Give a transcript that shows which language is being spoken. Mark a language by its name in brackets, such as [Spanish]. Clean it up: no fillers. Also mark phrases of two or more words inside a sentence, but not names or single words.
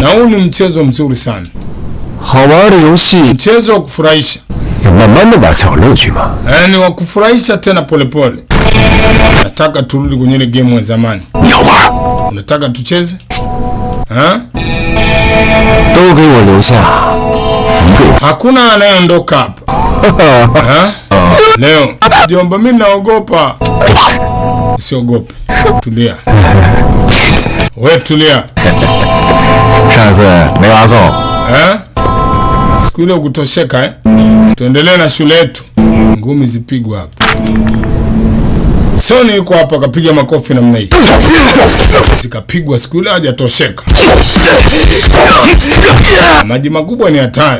[Swahili] Na huu ni mchezo mzuri sana. Mchezo wa kufurahisha. Ni wa kufurahisha tena polepole. Nataka turudi kwenye ile game ya zamani. Unataka tucheze? [Chinese] 都给我留下一个人。 [Swahili] Hakuna anayeondoka hapa. Leo jomba, mimi naogopa. Usiogope. Tulia. Wewe tulia. [Chinese] 上次没玩够。 [Swahili] Siku ile ukutosheka Tuendelee na shule yetu. Ngumi zipigwa hapa. Soni yuko hapa kapiga makofi namna hii. Sikapigwa siku ile hajatosheka. Maji makubwa ni hatari.